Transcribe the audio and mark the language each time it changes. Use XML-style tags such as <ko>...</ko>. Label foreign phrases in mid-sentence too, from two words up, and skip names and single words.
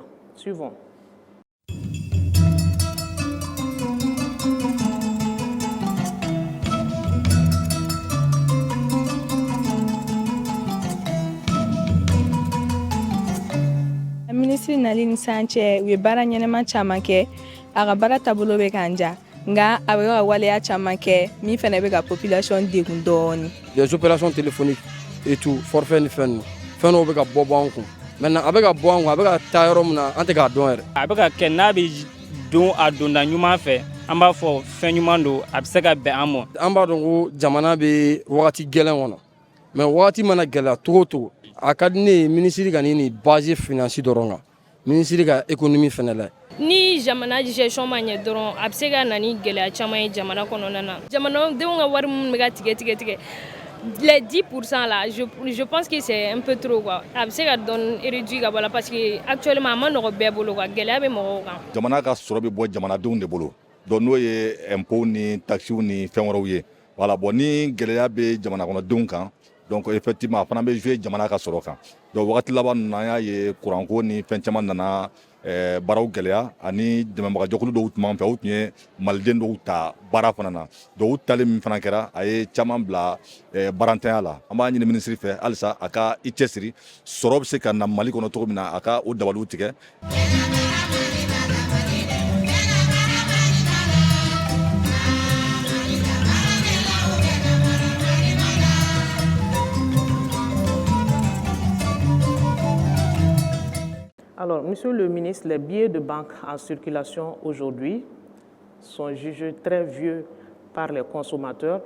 <fr>Suivons.</fr> <bm>Ministre Nalini Sanchez u ye baara ɲɛnɛma caman kɛ a ka baara taabolo bɛ k'an ja nka a bɛ ka waleya caman kɛ min fana bɛ ka population degun dɔɔni.</bm> <fr>Les opérations téléphoniques et tout forfait</fr> <bm>ni fɛn dɔw bɛ ka bɔ an kun maintenant a bɛ ka bɔ an kun a bɛ ka taa yɔrɔ min na an tɛ k'a dɔn yɛrɛ. A bɛ ka kɛ n'a bɛ don a donda ɲuman fɛ an b'a fɔ fɛn ɲuman don a bɛ se ka bɛn an ma. An b'a dɔn ko jamana bɛ wagati gɛlɛn kɔnɔ mais wagati mana gɛlɛya cogo o cogo a ka di ne ye ministre ka nin</bm> <fr>base finance</fr> <bm>dɔrɔn kan ministre ka économie fana la. Ni jamana gestion ma ɲɛ dɔrɔn a bɛ se ka na ni gɛlɛya caman ye jamana kɔnɔna na. Jamanadenw ka wari minnu bɛ ka tigɛ</bm> <fr>les 10% là, je pense que c'est un peu trop quoi.</fr> <bm>A bɛ se ka dɔɔni réduit ka bɔ la</bm> <fr>parce que</fr> <bm>actuellement a ma nɔgɔ bɛɛ bolo quoi, gɛlɛya bɛ mɔgɔw kan. Jamana ka sɔrɔ bɛ bɔ jamanadenw de bolo. Donc n'o ye impôt ni taxes ni fɛn wɛrɛw ye. Voilà, bon ni gɛlɛya bɛ jamana kɔnɔdenw kan, donc effectivement a fana bɛ jouer jamana ka sɔrɔ kan. Donc wagati laban ninnu an y'a ye courant ko ni fɛn caman nana baaraw gɛlɛya ani dɛmɛbagajɛkulu dɔw tun b'an fɛ, u tun ye maliden dɔw ta baara fana na. Donc u tali min fana kɛra, a ye caman bila baarantanya la. An b'a ɲini minisiri fɛ halisa a ka i cɛsiri, sɔrɔ bɛ se ka na Mali kɔnɔ cogo min na a ka o dabaliw tigɛ.</bm> <fr>Alors, Monsieur le ministre, les billets de banque en circulation aujourd'hui sont jugés très vieux par les consommateurs.</fr>